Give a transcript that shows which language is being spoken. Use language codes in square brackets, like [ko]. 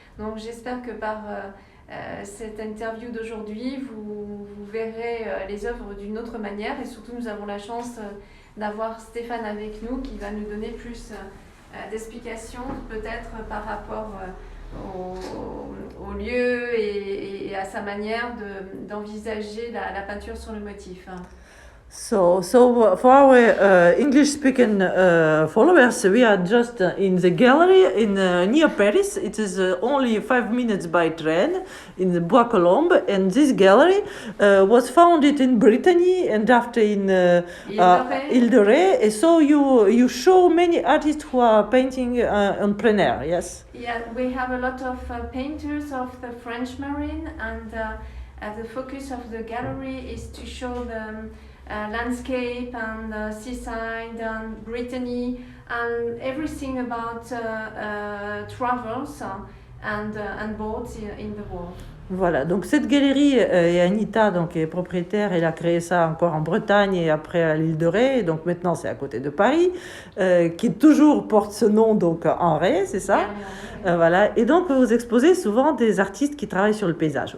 [fr] Donc j'espère que par cette interview d'aujourd'hui, vous verrez les œuvres d'une autre manière. Et surtout, nous avons la chance d'avoir Stéphane avec nous qui va nous donner plus d'explications, peut-être par rapport au lieu et à sa manière d'envisager la peinture sur le motif. [en] So for our English-speaking followers, we are just in the gallery near Paris. It is only 5 minutes by train in the Bois Colombes, and this gallery was founded in Brittany and after in Ile de Ré. So you show many artists who are painting on plein air, yes? Yeah, we have a lot of painters of the French Marine, and the focus of the gallery is to show the landscape and seaside and Brittany and everything about travels and boats in the world. [fr] Voilà, donc cette galerie, et Anita donc, est propriétaire, elle a créé ça encore en Bretagne et après à l'île de Ré, donc maintenant c'est à côté de Paris, qui toujours porte ce nom, donc en Ré, c'est ça? Voilà, et donc vous exposez souvent des artistes qui travaillent sur le paysage.